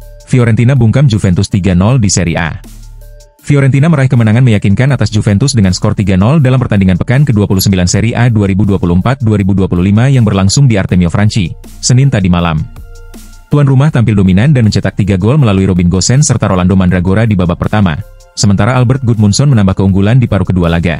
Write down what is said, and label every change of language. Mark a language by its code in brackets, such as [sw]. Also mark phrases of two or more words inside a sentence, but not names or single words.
[id] Fiorentina bungkam Juventus 3-0 di Serie A. Fiorentina meraih kemenangan meyakinkan atas Juventus dengan skor 3-0 dalam pertandingan pekan ke-29 Serie A 2024-2025 yang berlangsung di Artemio Franchi, Senin tadi malam. Tuan rumah tampil dominan dan mencetak 3 gol melalui Robin Gosens serta Rolando Mandragora di babak pertama, sementara Albert Gudmundsson menambah keunggulan di paruh kedua laga.